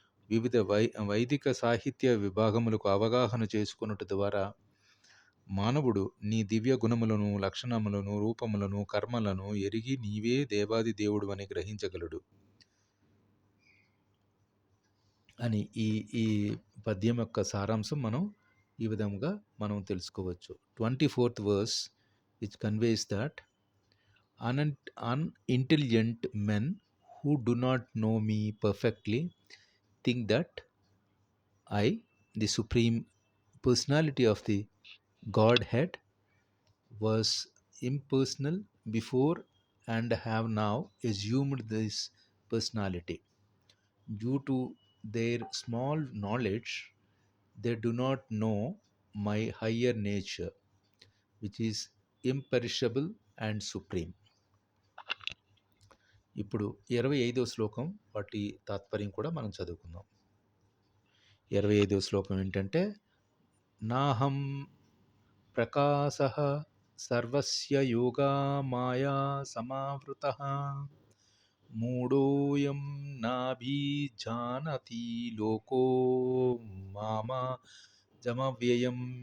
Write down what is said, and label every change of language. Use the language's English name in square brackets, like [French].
[Telugu] వివిధ వైదిక సాహిత్య విభాగములకు అవగాహన చేసుకొనుట ద్వారా మానవుడు నీ దివ్య గుణములను, లక్షణములను, రూపములను, కర్మలను ఎరిగి నీవే దేవాది దేవుడు అని గ్రహించగలడు అని ఈ పద్యం యొక్క సారాంశం ఈ విధంగా మనం తెలుసుకోవచ్చు. [English] 24th verse which conveys that unintelligent men who do not know me perfectly think that I, the supreme personality of the Godhead, was impersonal before and have now assumed this personality. Due to their small knowledge, they do not know my higher nature, which is imperishable and supreme. [Telugu] ఇప్పుడు 25వ శ్లోకం వాటి తాత్పర్యం కూడా మనం చదువుకుందాం. 25వ శ్లోకం ఏంటంటే, [Sanskrit] నాహం ప్రకాశః సర్వస్య యోగా మాయా సమావృతః మూఢోయం నాభిజానతి లోకో మామజమవ్యయం.